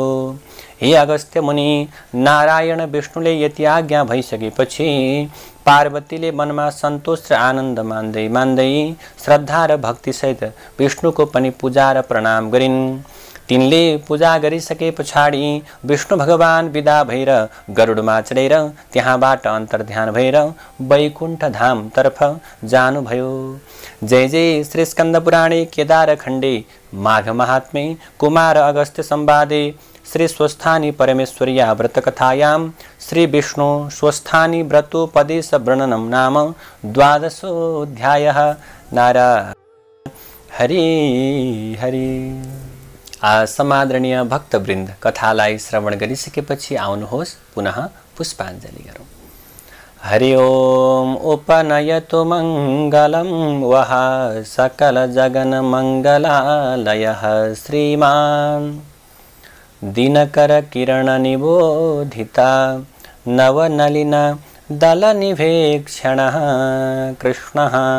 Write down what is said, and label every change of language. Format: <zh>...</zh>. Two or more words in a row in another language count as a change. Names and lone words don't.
<ne>हे अगस्त्य मुनि, नारायण विष्णुले यति आज्ञा भइसकेपछि पार्वतीले मनमा सन्तोष र आनन्द मान्दै मान्दै श्रद्धा र भक्ति सहित विष्णुको पनि पूजा र प्रणाम गरिन्। तिनले पूजा गरिसके पछाडि विष्णु भगवान विदा भएर गरुडमा चढेर त्यहाँबाट अन्तर्ध्यान भएर वैकुण्ठ धाम तर्फ जानुभयो।</ne> <sa>जय जय श्री स्कन्द पुराणे केदार खण्डे माघ महात्म्ये कुमार अगस्त्य संवादे श्री स्वस्थानी परमेश्वर्या व्रत कथायां श्री विष्णु स्वस्थानी व्रतोपदेश वर्णनम नाम 12अध्यायः।</sa> <ne>नारायण हरि हरि। समादरणीय भक्तवृन्द, कथालाई श्रवण गरिसकेपछि आउनुहोस् पुनः पुष्पाञ्जलि गरौँ।</ne> <sa>हरि ओम उपनयतु मंगलम वह सकल जगन मंगलालयः श्रीमान दिनकर किरण निबोधिता नवनलिन दल निवेक्षणः कृष्णः</sa>